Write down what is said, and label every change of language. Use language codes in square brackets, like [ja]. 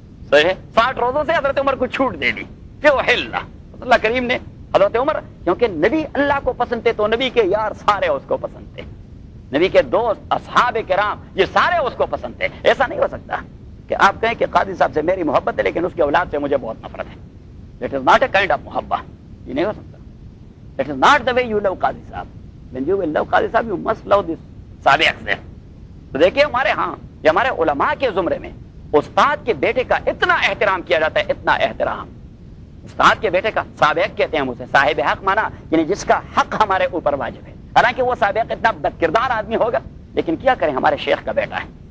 [ur] صحیح ہے 60 روزوں سے حضرت عمر کو چھوٹ دے دی. کہ اللہ کریم نے حضرت عمر کیونکہ نبی اللہ کو پسند تھے تو نبی کے یار سارے اس کو پسند تھے. نبی کے دوست اصحاب کرام یہ سارے اس کو پسند تھے. ایسا نہیں ہو سکتا کہ آپ کہیں کہ قاضی صاحب سے میری محبت ہے لیکن اس کی اولاد سے مجھے بہت نفرت ہے. [en] It is not a kind of محبت. [ur] یہ نہیں ہو سکتا. [en] It is not the way you love Qazi صاحب. When you will love Qazi صاحب you must love this صاحب اکثر. [ur] تو دیکھیے ہمارے ہاں یہ ہمارے علماء کے زمرے میں استاد کے بیٹے کا اتنا احترام کیا جاتا ہے. اتنا احترام استاد کے بیٹے کا. سابق کہتے ہیں ہم اسے. صاحب حق مانا یعنی جس کا حق ہمارے اوپر واجب ہے. حالانکہ وہ سابق اتنا بد کردار آدمی ہوگا لیکن کیا کریں ہمارے شیخ کا بیٹا ہے.